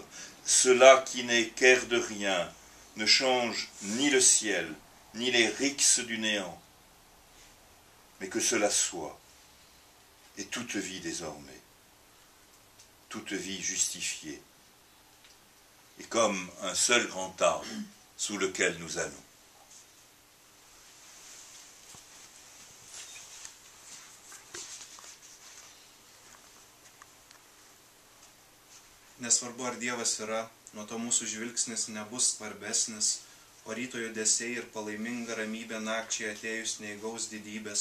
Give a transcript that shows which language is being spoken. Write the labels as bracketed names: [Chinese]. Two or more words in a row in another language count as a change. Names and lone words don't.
[French] Cela qui n'est qu'air de rien, ne change ni le ciel, ni les rixes du néant, mais que cela soit, et toute vie désormais, toute vie justifiée, et comme un seul grand arbre sous lequel nous allons. [Lithuanian] Nesvarbu, ar Dievas yra, nuo to mūsų žvilgsnis nebus svarbesnis, o ryto judesiai ir palaiminga ramybė nakčiai atėjus neįgaus didybės.